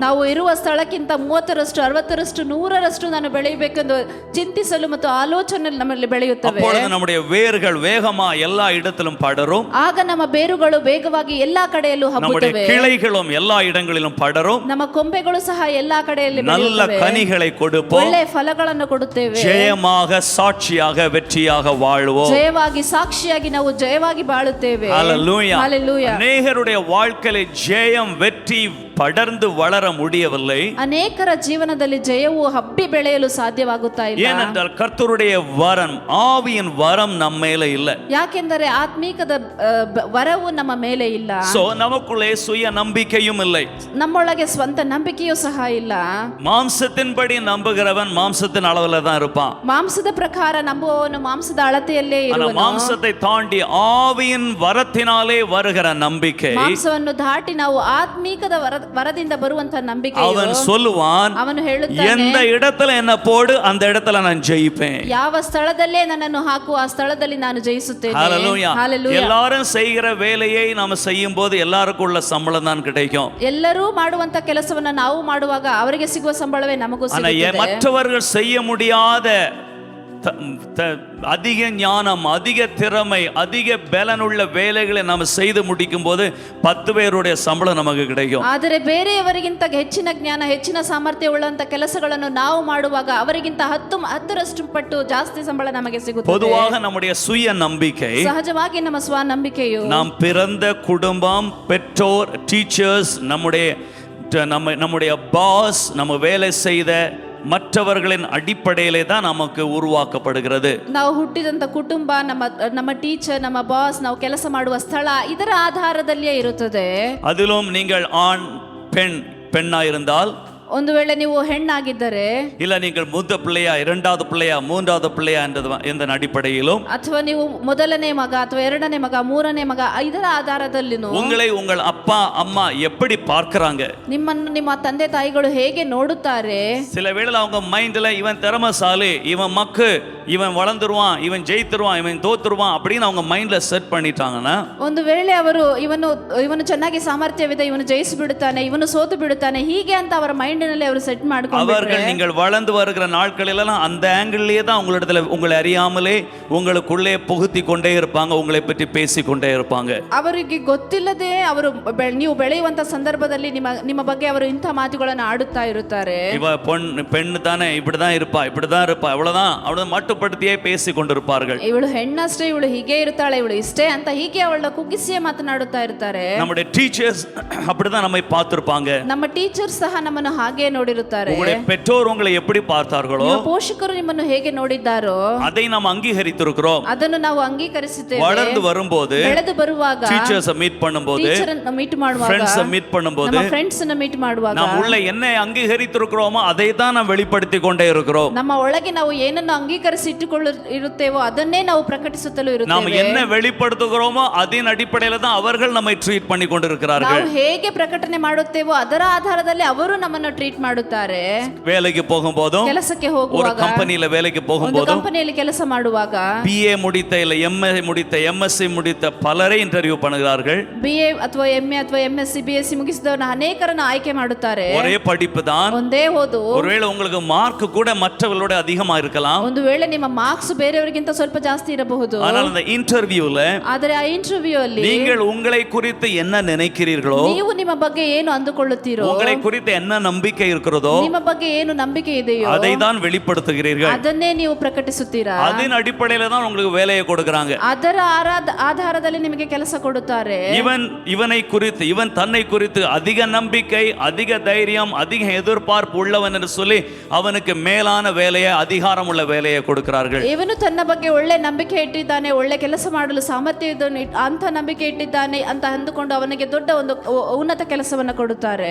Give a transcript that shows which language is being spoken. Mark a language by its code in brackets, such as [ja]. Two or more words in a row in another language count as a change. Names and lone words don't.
[kn] ನಾವು ಇರುವ ಸ್ಥಳಕ್ಕಿಂತ 30ರಷ್ಟು, 60ರಷ್ಟು, 100ರಷ್ಟು ನಾನು ಬೆಳೆಯಬೇಕೆಂದು ಚಿಂತಿಸಲು ಮತ್ತು ಆಲೋಚನೆ ನಮ್ಮಲ್ಲಿ ಬೆಳೆಯುತ್ತವೆ. [ta] அப்பொழுது நம்முடைய வேர்கள் வேகமா எல்லா இடத்திலும் படரும். [kn] ಆಗ ನಮ್ಮ ಬೇರುಗಳು ವೇಗವಾಗಿ ಎಲ್ಲಾ ಕಡೆಯಲ್ಲೂ [ta] நம்முடைய [kn] ಹಬ್ಬುತ್ತವೆ. [ta] கிளைகளும் எல்லா இடங்களிலும் படரும். [kn] ನಮ್ಮ ಕೊಂಬೆಗಳು ಸಹ ಎಲ್ಲಾ ಕಡೆಯಲ್ಲಿ [ta] நல்ல [kn] ಬೆಳೆಯುತ್ತವೆ. [ta] கனிகளை கொடுப்போம். [kn] ಒಳ್ಳೆಯ ಫಲಗಳನ್ನು ಕೊಡುತ್ತೇವೆ. [ta] ஜெயமாக, சாட்சியாக, வெற்றியாக வாழ்வோம். [kn] ಜಯವಾಗಿ, ಸಾಕ್ಷಿಯಾಗಿ ನಾವು ಜಯವಾಗಿ ಬಾಳುತ್ತೇವೆ. [ta] ஹalleluya. [kn] ಹalleluya. [ta] அநேகருடைய வாழ்க்கையில ஜெயம், வெற்றி படர்ந்து வளர முடியவில்லை. [kn] ಅನೇಕರ ಜೀವನದಲ್ಲಿ ಜಯವು ಹಬ್ಬಿ ಬೆಳೆಯಲು ಸಾಧ್ಯವಾಗುತ್ತಾ ಇಲ್ಲ. [ta] ஏனென்றால் கர்த்தருடைய வரம், ஆவியின் வரம் நம்ம மேல இல்ல. [kn] ಯಾಕೆಂದರೆ ಆತ್ಮೀಕದ ವರವು ನಮ್ಮ ಮೇಲೆ ಇಲ್ಲ. [ta] சோ நமக்குள்ளே சுய நம்பிக்கையும் இல்லை. [kn] ನಮ್ಮೊಳಗೆ ಸ್ವಂತ ನಂಬಿಕೆಯೂ ಸಹ ಇಲ್ಲ. [ta] மாம்சத்தின்படி நம்புகிறவன் மாம்சத்தின் அளவுல தான் இருப்பான். [kn] ಮಾಂಸದ ಪ್ರಕಾರ ನಂಬುವವನು ಮಾಂಸದ ಅಳತೆಯಲ್ಲೇ [ta] ஆனா [kn] ಇರುವನು. [ta] மாம்சத்தை தாண்டி ஆவியின் வரத்தினாலே வருகிற நம்பிக்கை, [kn] ಮಾಂಸವನ್ನು ದಾಟಿ ನಾವು ಆತ್ಮೀಕದ ವರದಿಂದ ಬರುವಂತ ನಂಬಿಕೆ [ta] அவன் சொல்லுவான், [kn] ಅವನು ಹೇಳುತ್ತಾನೆ, [ta] எந்த இடத்துல என்ன போடு அந்த இடத்துல நான் ஜெயிப்பேன். [kn] ಯಾವ ಸ್ಥಳದಲ್ಲೇ ನನ್ನನ್ನು ಹಾಕು, ಆ ಸ್ಥಳದಲ್ಲಿ ನಾನು ಜಯಿಸುತ್ತೇನೆ. [ta] ஹalleluya. [kn] ಹalleluya. [ta] எல்லாரும் செய்கிற வேலையை நாம செய்யும் போது எல்லாருக்கும் உள்ள சம்பளம் தான் கிடைக்கும். [kn] ಎಲ್ಲರೂ ಮಾಡುವಂತ ಕೆಲಸವನ್ನ ನಾವು ಮಾಡುವಾಗ ಅವರಿಗೆ ಸಿಗುವ ಸಂಬಳವೇ ನಮಗೂ [ta] ஆனா [kn] ಸಿಗುತ್ತದೆ. [ta] மற்றவர்கள் செய்ய முடியாத அதிக ஞானம், அதிக திறமை, அதிக பலனுள்ள வேலைகளை நாம் செய்து முடிக்கும் போது 10 பேருடைய சம்பளம் நமக்கு கிடைக்கும். [kn] ಆದರೆ ಬೇರೆಯವರಿಗಿಂತ ಹೆಚ್ಚಿನ ಜ್ಞಾನ, ಹೆಚ್ಚಿನ ಸಾಮರ್ಥ್ಯ ಉಳ್ಳಂತ ಕೆಲಸಗಳನ್ನು ನಾವು ಮಾಡುವಾಗ ಅವರಿಗಿಂತ 10ರಷ್ಟು ಪಟ್ಟು ಜಾಸ್ತಿ ಸಂಬಳ ನಮಗೆ ಸಿಗುತ್ತದೆ. [ta] பொதுவாக நம்முடைய சுய நம்பிக்கை, [kn] ಸಹಜವಾಗಿ ನಮ್ಮ ಸ್ವಾನಂಬಿಕೆಯು [ta] நாம் பிறந்த குடும்பம், பெற்றோர், டீச்சர்ஸ், நம்முடைய பாஸ், நம்ம வேலை செய்த மற்றவர்களின் அடிப்படையிலே தான் நமக்கு உருவாக்கப்படுகிறது. [kn] ನಾವು ಹುಟ್ಟಿದಂತ ಕುಟುಂಬ, ನಮ್ಮ ಟೀಚರ್, ನಮ್ಮ ಬಾಸ್, ನಾವು ಕೆಲಸ ಮಾಡುವ ಸ್ಥಳ, ಇದರ ಆಧಾರದಲ್ಲಿಯೇ ಇರುತ್ತದೆ. [ta] அதிலும் நீங்கள் ஆண், பெண்ணா இருந்தால், [kn] ಒಂದು ವೇಳೆ ನೀವು ಹೆಣ್ಣಾಗಿದ್ದರೆ, [ta] இல்ல நீங்கள் மூத்த பிள்ளையா, இரண்டாவது பிள்ளையா, மூன்றாவது பிள்ளையா என்ற அடிப்படையிலும், [kn] ಅಥವಾ ನೀವು ಮೊದಲನೇ ಮಗ ಅಥವಾ ಎರಡನೇ ಮಗ, ಮೂರನೇ ಮಗ, ಇದರ ಆಧಾರದಲ್ಲಿನೂ [ta] உங்களை உங்கள் அப்பா அம்மா எப்படி பார்க்கறாங்க, [kn] ನಿಮ್ಮನ್ನು ನಿಮ್ಮ ತಂದೆ ತಾಯಿಗಳು ಹೇಗೆ ನೋಡುತ್ತಾರೆ. [ta] சில வேளையில அவங்க மைண்ட்ல இவன் திறமைசாலி, இவன் மக்கு, இவன் வளர்ந்துருவான், இவன் ஜெயித்துருவான், இவன் தோத்துருவான் அப்படின்னு அவங்க மைண்ட்ல செட் பண்ணிட்டாங்கன்னா, [kn] ಒಂದು ವೇಳೆ ಅವರು ಇವನು ಚೆನ್ನಾಗಿ ಸಾಮರ್ಥ್ಯವಿದೆ, ಇವನು ಜಯಿಸಿ ಬಿಡುತ್ತಾನೆ, ಇವನು ಸೋತು ಬಿಡುತ್ತಾನೆ, ಹೀಗೆ ಅಂತ ಅವರ ಮೈಂಡಿನಲ್ಲಿ ಅವರು ಸೆಟ್ ಮಾಡ್ಕೊಂಡು, [ta] அவர்கள் நீங்கள் வளர்ந்து வருகிற நாட்களெல்லாம் அந்த ஆங்கிள்லயே தான் உங்களிடத்துல உங்களை அறியாமலே உங்களுக்குள்ளே புகுத்தி கொண்டே இருப்பாங்க, உங்களை பற்றி பேசி கொண்டே இருப்பாங்க. [kn] ಅವರಿಗೆ ಗೊತ್ತಿಲ್ಲದೆ ಅವರು ನೀವು ಬೆಳೆಯುವಂತ ಸಂದರ್ಭದಲ್ಲಿ ನಿಮ್ಮ ಬಗ್ಗೆ ಅವರು ಇಂಥ ಮಾತುಗಳನ್ನು ಆಡುತ್ತಾ ಇರುತ್ತಾರೆ. [ta] இவ பெண்ணு தானே, இப்படிதான் இருப்பா, இப்படிதான் இருப்பா, அவ்வளவுதான், அவ்வளவு மட்டும் கேவலப்படுத்தியே பேசி கொண்டிருப்பார்கள். [kn] ಇವಳು ಹೆಣ್ಣಷ್ಟೇ, ಇವಳು ಹೀಗೆ ಇರ್ತಾಳೆ, ಇವಳು ಇಷ್ಟೇ ಅಂತ ಹೀಗೆ ಅವಳನ್ನ ಕುಗ್ಗಿಸಿಯೇ ಮಾತನಾಡುತ್ತಾ ಇರ್ತಾರೆ. [ta] நம்முடைய டீச்சர்ஸ் அப்படிதான் நம்மை பார்த்திருப்பாங்க. [kn] ನಮ್ಮ ಟೀಚರ್ ಸಹ ನಮ್ಮನ್ನು ಹಾಗೆ ನೋಡಿರುತ್ತಾರೆ. [ta] உங்களுடைய பெற்றோர் உங்களை எப்படி பார்த்தார்களோ [kn] ನಿಮ್ಮ ಪೋಷಕರು ನಿಮ್ಮನ್ನು ಹೇಗೆ ನೋಡಿದ್ದಾರೋ [ta] அதை நாம் அங்கீகரித்திருக்கிறோம். [kn] ಅದನ್ನು ನಾವು ಅಂಗೀಕರಿಸುತ್ತೇವೆ. [ta] வளர்ந்து வரும்போது [kn] ಬೆಳೆದು ಬರುವಾಗ [en] teachers meet [ta] பண்ணும்போது [kn] ಟೀಚರ್ ಅನ್ನು ಮೀಟ್ ಮಾಡುವಾಗ [en] friends meet [ta] பண்ணும்போது [kn] ನಮ್ಮ ಫ್ರೆಂಡ್ಸ್ ಅನ್ನು ಮೀಟ್ ಮಾಡುವಾಗ [ta] நாம் உள்ள என்ன அங்கீகரித்திருக்கிறோமோ அதை தான் நாம் வெளிப்படுத்திக் கொண்டே இருக்கிறோம். [kn] ನಮ್ಮ ಒಳಗೆ ನಾವು ಏನನ್ನು ಅಂಗೀಕರಿಸಿ ಇರುತ್ತೇವೋ ಅದನ್ನೇ ನಾವು ಪ್ರಕಟಿಸುತ್ತಲೂ [ta] நாம் [kn] ಇರುತ್ತೇವೆ. [ta] என்ன வெளிப்படுத்துகிறோமோ அதன் அடிப்படையில தான் அவர்கள் நம்மை ட்ரீட் பண்ணி கொண்டிருக்கிறார்கள். [kn] ನಾವು ಹೇಗೆ ಪ್ರಕಟಣೆ ಮಾಡುತ್ತೇವೋ ಅದರ ಆಧಾರದಲ್ಲಿ ಅವರು ನಮ್ಮನ್ನು ಟ್ರೀಟ್ ಮಾಡುತ್ತಾರೆ. [ta] வேலைக்கு போகும்போதும் [kn] ಕೆಲಸಕ್ಕೆ [ta] ஒரு [kn] ಹೋಗುವಾಗ, [ta] ಕಂಪನಿயில வேலைக்கு [kn] ಒಂದು [ta] போகும்போதும் [kn] ಕಂಪನಿಯಲ್ಲಿ ಕೆಲಸ ಮಾಡುವಾಗ [ta] BA முடித்த இல்ல MA முடித்த MSc முடித்த பலரை இன்டர்வியூ பண்ணுகிறார்கள். [kn] BA ಅಥವಾ MA ಅಥವಾ MSc BSc ಮುಗಿಸಿದವರನ್ನ ಅನೇಕರನ್ನು ಆಯ್ಕೆ ಮಾಡುತ್ತಾರೆ. [ta] ஒரே படிப்பு தான். [kn] ಒಂದೇ ಓದು. [ta] ஒருவேளை உங்களுக்கு மார்க் கூட மற்றவர்களோட அதிகமா இருக்கலாம். [kn] ಒಂದು ವೇಳೆ ನಿಮ್ಮ ಮಾರ್ಕ್ಸ್ ಬೇರೆಯವರಿಗಿಂತ ಸ್ವಲ್ಪ ಜಾಸ್ತಿ ಇರಬಹುದು. [ta] ஆனால் அந்த இன்டர்வியூல [kn] ಆದರೆ ಆ ಇಂಟರ್ವ್ಯೂ ಅಲ್ಲಿ [ta] நீங்கள் உங்களை குறித்து என்ன நினைக்கிறீர்களோ, [kn] ನೀವು ನಿಮ್ಮ ಬಗ್ಗೆ ಏನು ಅಂದುಕೊಳ್ಳುತ್ತೀರೋ, [ta] உங்களை குறித்து என்ன நம்பிக்கை இருக்கிறதோ [kn] ನಿಮ್ಮ ಬಗ್ಗೆ ಏನು ನಂಬಿಕೆ ಇದೆಯೋ [ta] அதை தான் வெளிப்படுத்துகிறீர்கள். [kn] ಅದನ್ನೇ ನೀವು ಪ್ರಕಟಿಸುತ್ತೀರಾ. [ta] அதன் அடிப்படையில தான் உங்களுக்கு வேலையை கொடுக்கறாங்க. [kn] ಅದರ ಆಧಾರದಲ್ಲಿ ನಿಮಗೆ ಕೆಲಸ ಕೊಡುತ್ತಾರೆ. [ta] இவனை குறித்து, இவன் தன்னை குறித்து அதிக நம்பிக்கை, அதிக தைரியம், அதிக எதிர்பார்ப்பு உள்ளவன் என்று சொல்லி அவனுக்கு மேலான வேலையை, அதிகாரம் உள்ள வேலையை கொடுக்கிறார்கள். [kn] ಇವನು ತನ್ನ ಬಗ್ಗೆ ಒಳ್ಳೆ ನಂಬಿಕೆ ಇಟ್ಟಿದ್ದಾನೆ, ಒಳ್ಳೆ ಕೆಲಸ ಮಾಡಲು ಸಾಮರ್ಥ್ಯ ಇದ್ದಾನೆ ಅಂತ ನಂಬಿಕೆ ಇಟ್ಟಿದ್ದಾನೆ ಅಂತ ಅಂದುಕೊಂಡು ಅವನಿಗೆ ದೊಡ್ಡ ಒಂದು ಉನ್ನತ ಕೆಲಸವನ್ನು ಕೊಡುತ್ತಾರೆ.